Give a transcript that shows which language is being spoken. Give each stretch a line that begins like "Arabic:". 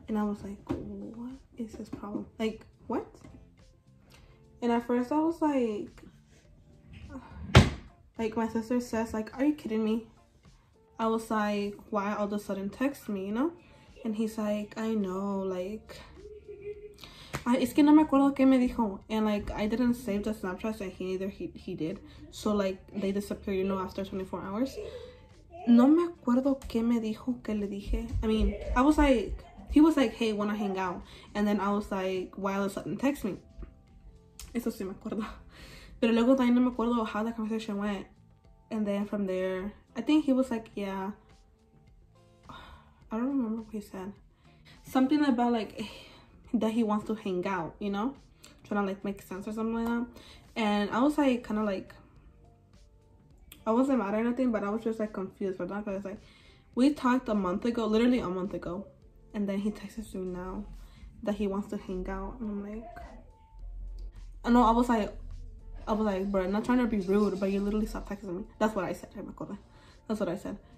English: And I was like, what is his problem? Like, what? And at first I was like my sister says, like, are you kidding me? I was like, why all of a sudden text me, you know? And he's like, I know, like,
Spanish: es que no me acuerdo qué me dijo,
English: and like I didn't save the Snapchats, and he did, so like they disappear, you know, after 24 hours.
Spanish: No me acuerdo qué me dijo, que le dije.
English: I mean, I was like, he was like, hey, wanna hang out? And then I was like, why all of a sudden text me?
Spanish: Eso sí me acuerdo. Pero luego también no me acuerdo
English: how the conversation went. And then from there, I think he was like, yeah, I don't remember what he said. Something about like that he wants to hang out, you know, trying to like make sense or something like that. And I was like, kind of like, I wasn't mad or anything, but I was just like confused for that, because like we talked a month ago, literally a month ago, and then he texts me now that he wants to hang out, and I'm like, I know, I was like, bro, I'm not trying to be rude, but you literally stopped texting me. That's what I said. That's what I said.